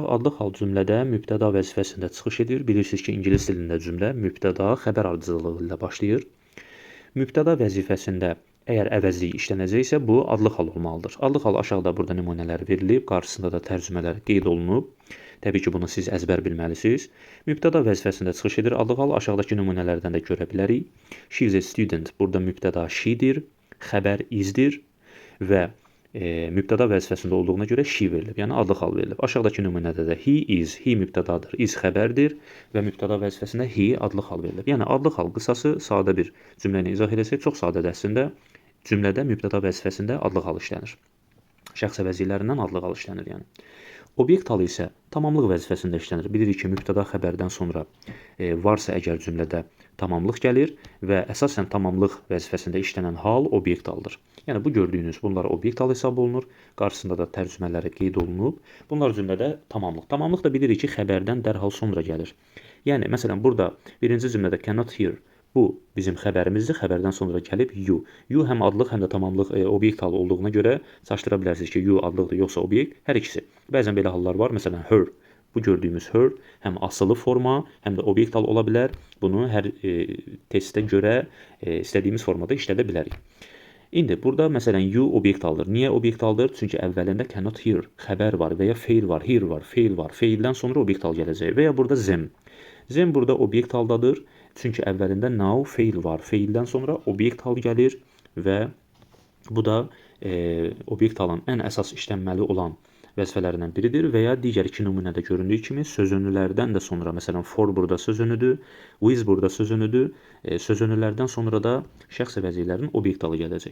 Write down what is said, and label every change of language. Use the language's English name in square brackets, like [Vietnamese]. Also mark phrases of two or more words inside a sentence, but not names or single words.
[Azerbaijani] Adlıq hal cümlədə mübtəda vəzifəsində çıxış edir. Bilirsiniz ki, ingilis dilində cümlə mübtəda xəbər ardıcılığı ilə başlayır. Mübtəda vəzifəsində əgər əvəzlik işlənəcəksə, bu adlıq hal olmalıdır. Adlıq hal aşağıda burada nümunələr verilib, qarşısında da tərcümələr qeyd olunub. Təbii ki, bunu siz əzbər bilməlisiniz. Mübtəda vəzifəsində çıxış edir. Adlıq hal aşağıdakı nümunələrdən də görə bilərik. [English] She is a student. [Azerbaijani] Burada mübtəda she-dir, xəbər is-dir və mübtəda vəzifəsində olduğuna görə she verilib. Yəni adlıq hal verilib. Aşağıdakı nümunədə də [English] he is, [Azerbaijani] he mübtədadır, is xəbərdir və mübtəda vəzifəsində he adlıq hal verilib. Yəni adlıq hal qısası sadə bir cümlə ilə izah edəsək, çox sadədir əslində. Cümlədə mübtəda vəzifəsində adlıq hal işlənir. Şəxs əvəzliklərindən adlıq hal işlənir yəni. Obyekt halı isə tamamlıq vəzifəsində işlənir. Bilirik ki, mübtəda xəbərdən sonra varsa əgər cümlədə tamamlıq gəlir və əsasən tamamlıq vəzifəsində işlənən hal obyekt halıdır. Yəni bu gördüyünüz bunlar obyekt halı hesab olunur. Qarşısında da tərcümələri qeyd olunub. Bunlar cümlədə tamamlıq. Tamamlıq da bilirik ki, xəbərdən dərhal sonra gəlir. Yəni məsələn burada birinci cümlədə [English] cannot hear. [Azerbaijani] Bu bizim xəbərimizdir. Xəbərdən sonra gəlib you. You həm adlıq, həm də tamamlıq obyekt halı olduğuna görə çaşdıra bilərsiniz ki, you adlıqdır yoxsa obyekt. Hər ikisi. Bəzən belə hallar var. Məsələn, her. Bu gördüyümüz her həm asılı forma, həm də obyekt halı ola bilər. Bunu hər testə görə istədiyimiz formada işlədə bilərik. İndi burada məsələn you obyekt halıdır. Niyə obyekt halıdır? Çünki əvvəlində [English] cannot hear, [Azerbaijani] xəbər var və ya fail var, hear var, fail var. Faildən sonra obyekt halı gələcək və ya burada them. Them burada obyekt haldadır. Çünki əvvəlində now fail var. Faildən sonra obyekt hal gəlir və bu da obyekt halın ən əsas işlənməli olan vəzifələrindən biridir və ya digər iki nümunədə göründüyü kimi sözünülərdən də sonra, məsələn, for burada sözünüdür, with burada sözünüdür, sözünülərdən sonra da şəxs əvəzliklərinin obyekt halı gələcək.